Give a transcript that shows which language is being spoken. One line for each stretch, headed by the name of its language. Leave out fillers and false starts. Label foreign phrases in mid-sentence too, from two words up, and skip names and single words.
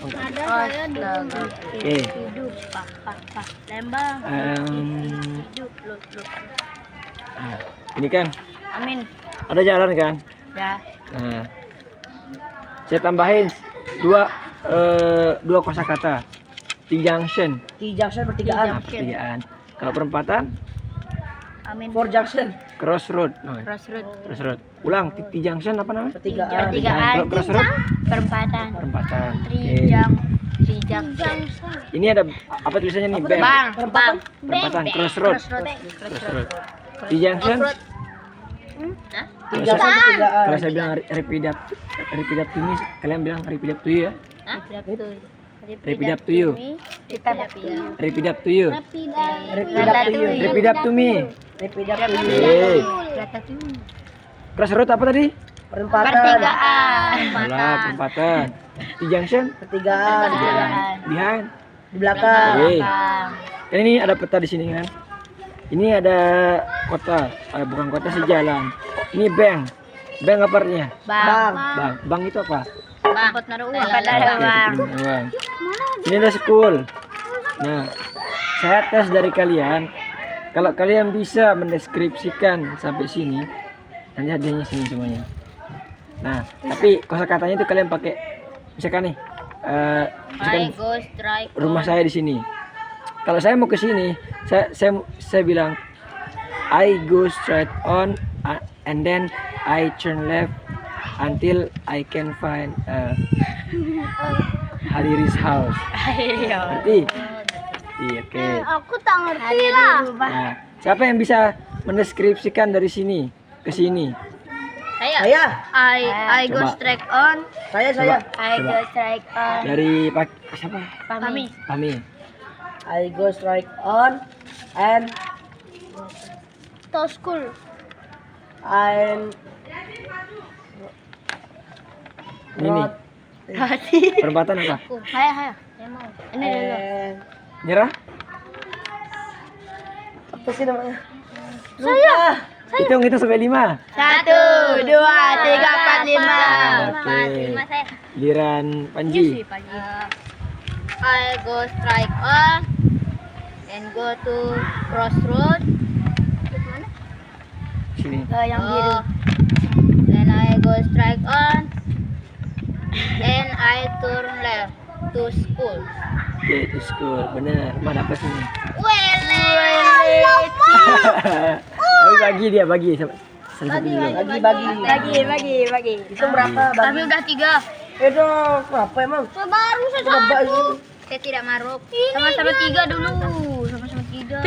Indonesian: Ada saya di rumah. Oke. Hidup, pak. Lembang. Hidup, lu. Nah, ini kan Amin. ada jalan kan? Dah. Nah, saya tambahin dua kosakata.
English: T-junction. T-junction
Indonesian: pertigaan. Nah, pertigaan. Kalau perempatan, Amin.
English: For junction. crossroad. Oh, Crossroad. crossroad.
Indonesian: Ulang, T-junction apa namanya? Pertigaan. Pertigaan. Kalau crossroad, Perempatan. perempatan. Oke. Trijang. Ini ada apa tulisannya nih? Bang. Bang. Perempatan.
English: Crossroad. Crossroad.
Indonesian: T-junction.
English: T-junction
Indonesian: pertigaan. Kalau saya bilang
English: repeat after me,
Indonesian: kalian bilang
English: repeat after you
Indonesian: ya?
English: Repeat after you. Repeat after you. Repeat after me. Repeat after you.
Indonesian: Oke. Crossroad apa tadi? Perempatan. Pertigaan. Salah, perempatan.
English: T-junction
Indonesian: Pertigaan.
English: behind.
Indonesian: Di belakang. Oke. Kan ini ada peta di sini kan? Ini ada kota, bukan kota sih, jalan. Ini bank. Bank apa artinya? Bang. Bank. Bank itu apa? Tempat naruh uang. Tempat Oke, naruh uang. tempat uang. Ini ada school. Nah, saya tes dari kalian. Kalau kalian bisa mendeskripsikan sampai sini, nanti hadiahnya sini semuanya. Nah, tapi kosakatanya itu kalian pakai, misalkan nih, misalkan
English: I go strike.
Indonesian: rumah saya di sini. Kalau saya mau ke sini, saya bilang
English: I go straight on and then I turn left until I can find Hariri's house.
Indonesian: Ngerti? Iya, oke. Aku tak ngerti lah. Nah, siapa yang bisa mendeskripsikan dari sini ke sini? Saya.
English: I go
Indonesian: Coba.
English: strike on.
Indonesian: Saya.
English: I
Indonesian: Coba.
English: go strike on.
Indonesian: Dari siapa? Pami. Pami.
English: I go strike on and To school. I'm
Indonesian: Ini nih. Perempatan apa? Saya mau. Ini dulu.
English: and
Indonesian: Nyerah? apa sih namanya? Saya. Hitung sampai 5. 1, 2, 3, 4, 5. Oke. Saya. Giliran Panji.
English: I go strike on and go to crossroad.
Indonesian: Sini. Yang biru.
English: Then I go strike on and I turn left to school. Oke, to school.
Indonesian: Benar. Mana apa sini? Tapi bagi salah satu dulu. Bagi. Itu berapa? Tapi udah 3. Itu berapa emang? Baru Berapa itu? Saya tidak maruk. Sama-sama 3 dulu. Sama-sama 3.